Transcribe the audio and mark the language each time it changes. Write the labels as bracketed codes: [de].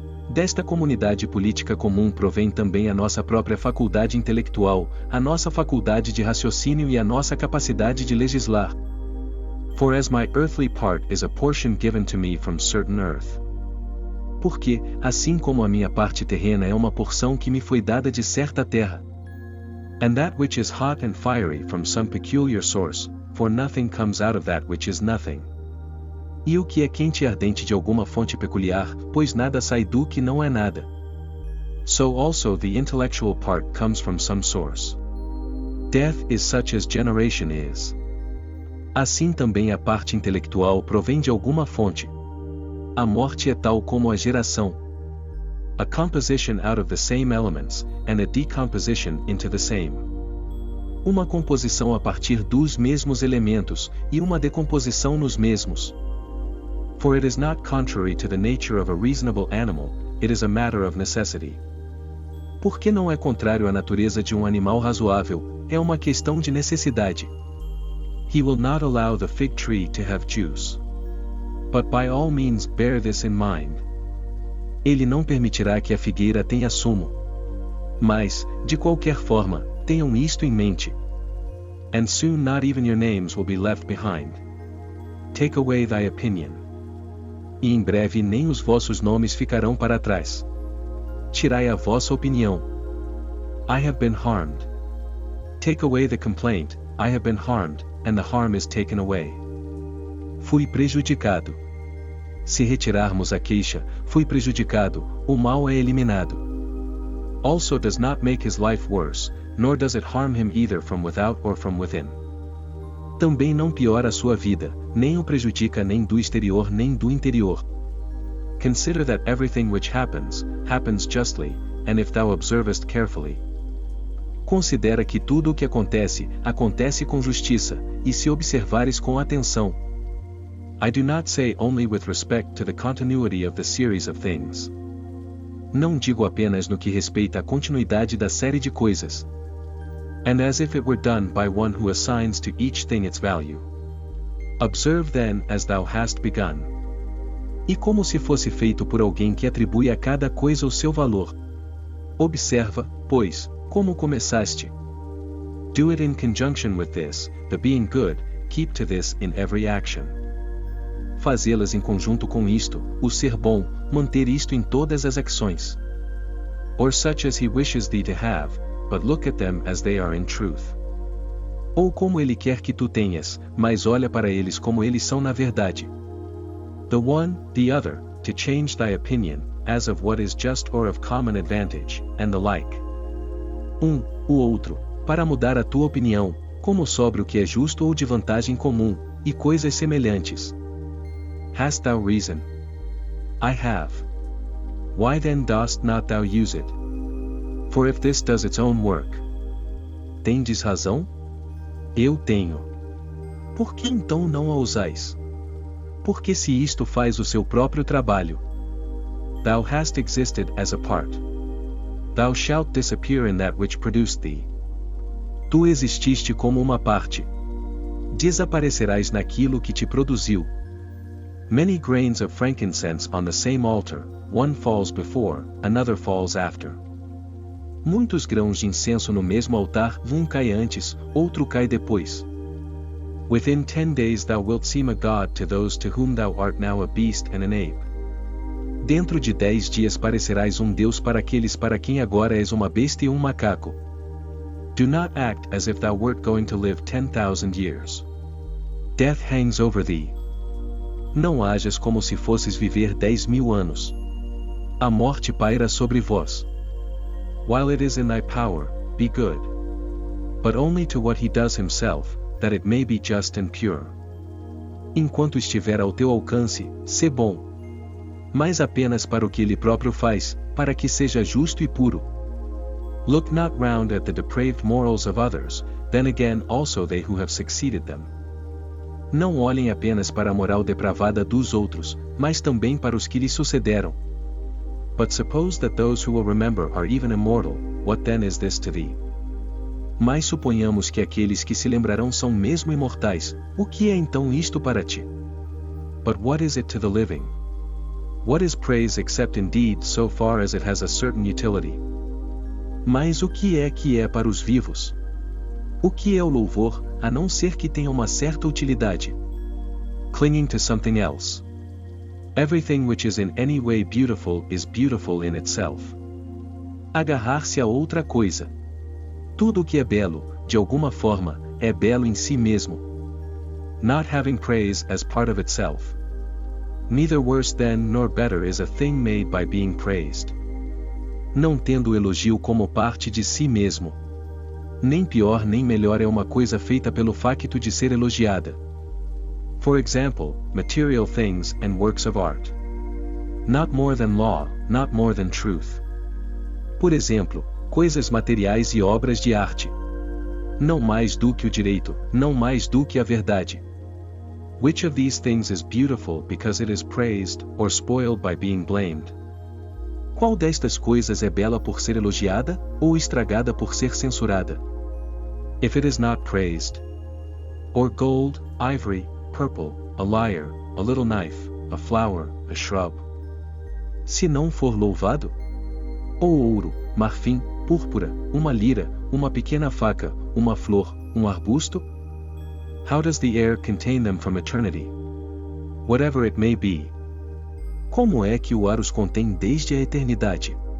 [pt] Desta comunidade política comum provém também a nossa própria faculdade intelectual, a nossa faculdade de raciocínio e a nossa capacidade de legislar. [en] For as my earthly part is a portion given to me from certain earth. [pt] Porque, assim como a minha parte terrena é uma porção que me foi dada de certa terra. [en] And that which is hot and fiery from some peculiar source, for nothing comes out of that which is nothing. [pt] E o que é quente e ardente de alguma fonte peculiar, pois nada sai do que não é nada. [en] So also the intellectual part comes from some source. Death is such as generation is. [pt] Assim também a parte intelectual provém de alguma fonte. A morte é tal como a geração. [en] A composition out of the same elements, and a decomposition into the same. [pt] Uma composição a partir dos mesmos elementos, e uma decomposição nos mesmos. [en] For it is not contrary to the nature of a reasonable animal, it is a matter of necessity. [pt] Porque não é contrário à natureza de um animal razoável, é uma questão de necessidade. [en] He will not allow the fig tree to have juice. But by all means bear this in mind. [pt] Ele não permitirá que a figueira tenha sumo. Mas, de qualquer forma, tenham isto em mente. [en] And soon not even your names will be left behind. Take away thy opinion. [pt] E em breve nem os vossos nomes ficarão para trás. Tirai a vossa opinião. [en] I have been harmed. Take away the complaint, I have been harmed, and the harm is taken away. [pt] Fui prejudicado. Se retirarmos a queixa, fui prejudicado, o mal é eliminado. [en] Also does not make his life worse, nor does it harm him either from without or from within. [pt] Também não piora a sua vida, nem o prejudica nem do exterior nem do interior. [en] Consider that everything which happens, happens justly, and if thou observest carefully. [pt] Considera que tudo o que acontece, acontece com justiça, e se observares com atenção. [en] I do not say only with respect to the continuity of the series of things. [pt] Não digo apenas no que respeita à continuidade da série de coisas. [en] And as if it were done by one who assigns to each thing its value. Observe then as thou hast begun. [pt] E como se fosse feito por alguém que atribui a cada coisa o seu valor. Observa, pois, como começaste. [en] Do it in conjunction with this, the being good, keep to this in every action. [pt] Fazê-las em conjunto com isto, o ser bom, manter isto em todas as ações. [en] Or such as he wishes thee to have, but look at them as they are in truth. [pt] Ou como ele quer que tu tenhas, mas olha para eles como eles são na verdade. [en] The one, the other, to change thy opinion, as of what is just or of common advantage, and the like. [pt] O outro, para mudar a tua opinião, como sobre o que é justo ou de vantagem comum, e coisas semelhantes. [en] Hast thou reason? I have. Why then dost not thou use it? For if this does its own work, [pt] tendes razão? Eu tenho. Por que então não a usais? Porque se isto faz o seu próprio trabalho. [en] Thou hast existed as a part. Thou shalt disappear in that which produced thee. [pt] Tu exististe como uma parte. Desaparecerás naquilo que te produziu. [en] Many grains of frankincense on the same altar, one falls before, another falls after. [pt] Muitos grãos de incenso no mesmo altar, um cai antes, outro cai depois. [en] Within 10 days thou wilt seem a god to those to whom thou art now a beast and an ape. [pt] Dentro de 10 dias parecerás um deus para aqueles para quem agora és uma besta e um macaco. [en] Do not act as if thou wert going to live 10,000 years. Death hangs over thee. [pt] Não hajas como se fosses viver 10.000 anos. A morte paira sobre vós. [en] While it is in thy power, be good. But only to what he does himself, that it may be just and pure. [pt] Enquanto estiver ao teu alcance, sê bom. Mas apenas para o que ele próprio faz, para que seja justo e puro. [en] Look not round at the depraved morals of others, then again also they who have succeeded them. [pt] Não olhem apenas para a moral depravada dos outros, mas também para os que lhes sucederam. [en] But suppose that those who will remember are even immortal, what then is this to thee? [pt] Mas suponhamos que aqueles que se lembrarão são mesmo imortais, o que é então isto para ti? [en] But what is it to the living? What is praise except indeed so far as it has a certain utility? [pt] Mas o que é para os vivos? O que é o louvor, a não ser que tenha uma certa utilidade? [en] Clinging to something else. Everything which is in any way beautiful is beautiful in itself. [pt] Agarrar-se a outra coisa. Tudo o que é belo, de alguma forma, é belo em si mesmo. [en] Not having praise as part of itself. Neither worse than nor better is a thing made by being praised. [pt] Não tendo o elogio como parte de si mesmo. Nem pior nem melhor é uma coisa feita pelo facto de ser elogiada. [en] For example, material things and works of art. Not more than law, not more than truth. [pt] Por exemplo, coisas materiais e obras de arte. Não mais do que o direito, não mais do que a verdade. [en] Which of these things is beautiful because it is praised, or spoiled by being blamed? [pt] Qual destas coisas é bela por ser elogiada, ou estragada por ser censurada? [en] If it is not praised. Or gold, ivory, purple, a lyre, a little knife, a flower, a shrub. [pt] Se não for louvado? Ou ouro, marfim, púrpura, uma lira, uma pequena faca, uma flor, um arbusto? [en] How does the air contain them from eternity? Whatever it may be. [pt] Como é que o ar os contém desde a eternidade?